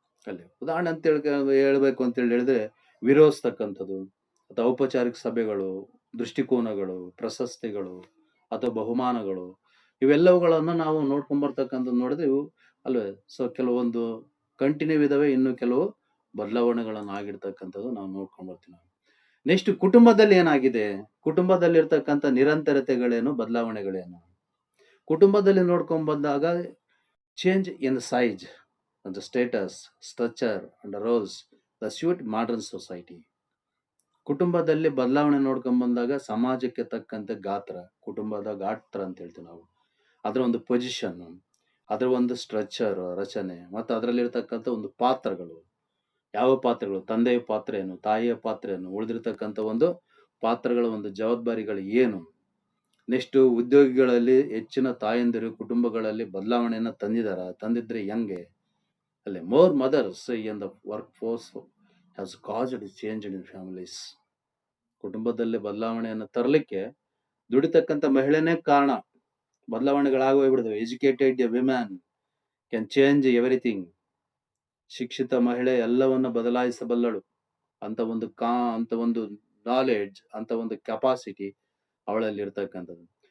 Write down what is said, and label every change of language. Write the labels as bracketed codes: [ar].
[kn] ಅಲ್ಲಿ ಉದಾಹರಣೆ ಅಂತ ಹೇಳ್ಬೇಕು ಅಂತ ಹೇಳಿದ್ರೆ ವಿರೋಧಿಸ್ತಕ್ಕಂಥದ್ದು, ಅಥವಾ ಔಪಚಾರಿಕ ಸಭೆಗಳು, ದೃಷ್ಟಿಕೋನಗಳು, ಪ್ರಶಸ್ತಿಗಳು ಅಥವಾ ಬಹುಮಾನಗಳು, ಇವೆಲ್ಲವುಗಳನ್ನು ನಾವು ನೋಡ್ಕೊಂಡ್ ಬರ್ತಕ್ಕಂಥದ್ದು ನೋಡಿದ್ರೆ ಇವು ಅಲ್ವೇ. ಸೊ ಕೆಲವೊಂದು ಕಂಟಿನ್ಯೂ ಇದಾವೆ, ಇನ್ನು ಕೆಲವು ಬದಲಾವಣೆಗಳನ್ನು ಆಗಿರ್ತಕ್ಕಂಥದ್ದು ನಾವು ನೋಡ್ಕೊಂಡ್ ಬರ್ತೀವಿ ನಾವು. ನೆಕ್ಸ್ಟ್ ಕುಟುಂಬದಲ್ಲಿ ಏನಾಗಿದೆ? ಕುಟುಂಬದಲ್ಲಿರ್ತಕ್ಕಂಥ ನಿರಂತರತೆಗಳೇನು, ಬದಲಾವಣೆಗಳೇನು? ಕುಟುಂಬದಲ್ಲಿ ನೋಡ್ಕೊಂಡ್ ಬಂದಾಗ [en] Change in size, the status, structure and roles that suit modern society. [kn] ಕುಟುಂಬದಲ್ಲಿ ಬದಲಾವಣೆ ನೋಡ್ಕೊಂಡ್ ಬಂದಾಗ ಸಮಾಜಕ್ಕೆ ತಕ್ಕಂತೆ ಗಾತ್ರ, ಕುಟುಂಬದ ಗಾತ್ರ ಅಂತ ಹೇಳ್ತೀವಿ ನಾವು, ಅದರ ಒಂದು ಪೊಸಿಷನ್, ಅದರ ಒಂದು ಸ್ಟ್ರಕ್ಚರ್, ರಚನೆ, ಮತ್ತು ಅದರಲ್ಲಿರ್ತಕ್ಕಂಥ ಒಂದು ಪಾತ್ರಗಳು, ಯಾವ ಪಾತ್ರಗಳು, ತಂದೆಯ ಪಾತ್ರ ಏನು, ತಾಯಿಯ ಪಾತ್ರ ಏನು, ಉಳಿದಿರ್ತಕ್ಕಂಥ ಒಂದು ಪಾತ್ರಗಳ ಒಂದು ಜವಾಬ್ದಾರಿಗಳು ಏನು. ನೆಕ್ಸ್ಟ್ ಉದ್ಯೋಗಿಗಳಲ್ಲಿ ಹೆಚ್ಚಿನ ತಾಯಂದಿರು ಕುಟುಂಬಗಳಲ್ಲಿ ಬದಲಾವಣೆಯನ್ನ ತಂದಿದ್ರೆ ಹೆಂಗೆ? ಅಲ್ಲೇ [en] more mothers in the workforce has caused change in families. [kn] ಕುಟುಂಬದಲ್ಲಿ ಬದಲಾವಣೆಯನ್ನು ತರಲಿಕ್ಕೆ ದುಡಿತಕ್ಕಂಥ ಮಹಿಳೆನೇ ಕಾರಣ. ಬದಲಾವಣೆಗಳಾಗೋಗ್ಬಿಡ್ತವೆ. [en] Educated women can change everything. [kn] ಶಿಕ್ಷಿತ ಮಹಿಳೆ ಎಲ್ಲವನ್ನ ಬದಲಾಯಿಸಬಲ್ಲಳು ಅಂತ ಒಂದು ನಾಲೆಡ್ಜ್, ಅಂತ ಒಂದು ಕೆಪಾಸಿಟಿ ಅವಳಲ್ಲಿ ಇರ್ತಕ್ಕಂಥದ್ದು.